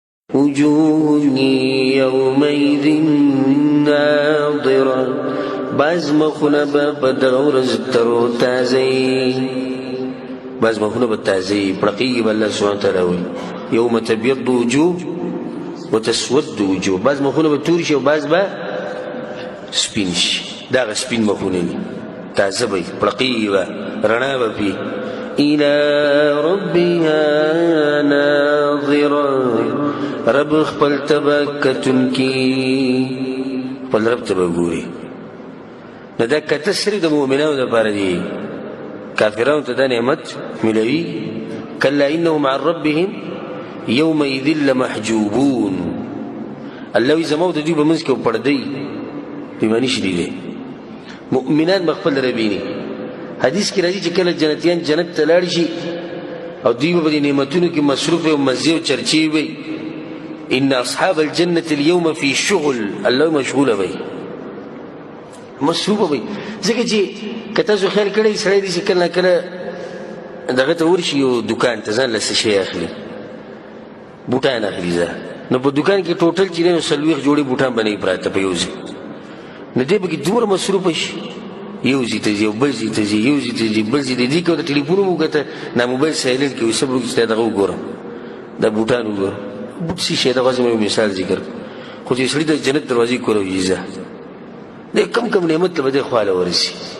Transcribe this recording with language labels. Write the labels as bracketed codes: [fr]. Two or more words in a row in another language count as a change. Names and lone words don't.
[ar] وجوه يومئذ ناظرة [ps] بعض مخونه به په دغه ورځ ترو تازه بعض مخونه به تازه پړقېږي به الله سبحانه وتعالی وایي [ar] یوم تبیض وجوه وتسود وجوه [ps] بعض مخونه به تور شي او بعض به سپین شي دغه سپین مخونه دي تازه به پړقېږي به رڼا به پې [ar] إلى ربها ناظرة [ps] رب خپل تبه کتونکي خپل رب ته به ګوري نو دا کته صرف د مؤمنانو دپاره دي کافرانو ته دا نعمت ملوي [ar] کلا انهم عن ربهم یومئذ لمحجوبون [ps] الله وایي زما او د دوی په منځ کې پردی دوی به نشي لیدی مؤمنان به خپل رب ویني حدیث کې راځي چې کله جنتیان جنت ته لاړ شي او دوی به د نعمتونو کې مصروف او مزې او چرچې وي [ar] ان اصحاب الجنة اليوم في شغل [ps] الله مشغوله وي مصروفه وي ځکه چې که تاسو خیال کړئ سړی داسې کله کله دغه ته ورشي یو دوکان ته ځان له څه شی اخلي بوټان اخلي ځه نو په دوکان کې ټوټل چې دی نو 40 جوړې بوټان به نه وي پراته په یو ځای نو دی پکې دومره مصروفه شي یو ځای ته ځي او بل ځای ته ځي یو ځای ته ځي بل ځای ته دې کې ورته ټلیفون وکړه نه موبایل سایلنټ کې وي سب وروسته دغه وګورم دا بوټان وګورم بوټ څه شی دغه زما مثال ذکر خو چې سړي د جنت دروازې کوروي ځه د کم نعمت ته به دی خواله ورسي